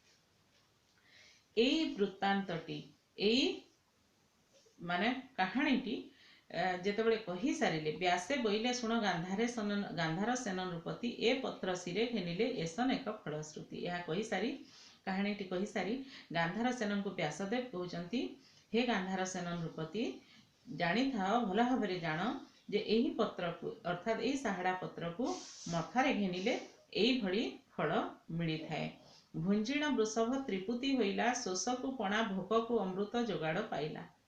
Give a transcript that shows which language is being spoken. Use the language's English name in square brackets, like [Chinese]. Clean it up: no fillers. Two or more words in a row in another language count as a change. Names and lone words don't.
[Odia] ଏଇ ବୃତ୍ତାନ୍ତଟି ଏଇ ମାନେ କାହାଣୀଟି ଯେତେବେଳେ କହି ସାରିଲେ ବ୍ୟାସେ ବୋଇଲେ ଶୁଣ ଗାନ୍ଧାର ସେନ ନୃପତି ଏ ପତ୍ର ଶିରେ ଘେନିଲେ ଏସନ ଏକ ଫଳଶ୍ରୁତି ଏହି କହି ସାରି କାହାଣୀଟି କହି ସାରି ଗାନ୍ଧାର ସେନଙ୍କୁ ବ୍ୟାସଦେବ କହୁଛନ୍ତି, हे ଗାନ୍ଧାର ସେନ ନୃପତି, ଜାଣିଥାଅ, ଭଲ ଭାବରେ ଜାଣ ଯେ ଏହି ପତ୍ରକୁ ଅର୍ଥାତ୍ ଏହି ସାହାଡ଼ା ପତ୍ରକୁ ମଥାରେ ଘେନିଲେ ଏଇଭଳି ଫଳ ମିଳିଥାଏ। ଭୁଞ୍ଜିଣ ବୃଷଭ ତ୍ରିପୁତି ହୋଇଲା, ଶୋଷକୁ ପଣା ଭୋକକୁ ଅମୃତ ଯୋଗାଡ଼ ପାଇଲା।